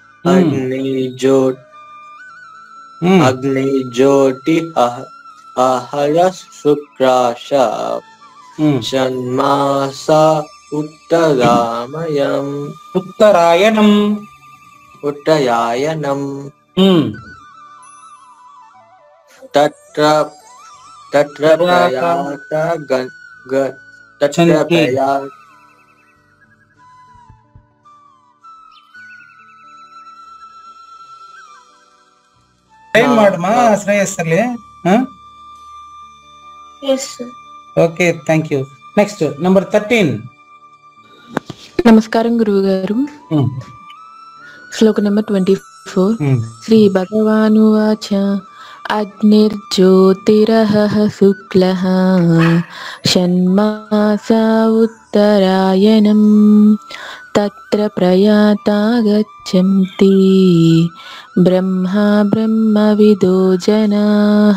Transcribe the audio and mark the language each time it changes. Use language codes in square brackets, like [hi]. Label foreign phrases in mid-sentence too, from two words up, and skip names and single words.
[sa] అగ్నిజ్యోతి అహర శుక్రాశ షణ్మాస ఉత్తరాయణం తత్ర [kn] ಮಾಡಮ್ಮ ಶ್ರೇಯಸ್ ಅಲ್ಲಿ. [en] okay, thank you. next number 13. [te] నమస్కారం గురువు గారు. శ్లోక నెంబర్ 24. [sa] శ్రీ భగవానువాచ అగ్నిర్జ్యోతిరః శుక్లః షణ్మాసా ఉత్తరాయణం తత్ర ప్రయాతా గచ్చంతి బ్రహ్మ బ్రహ్మ విదో జనాః.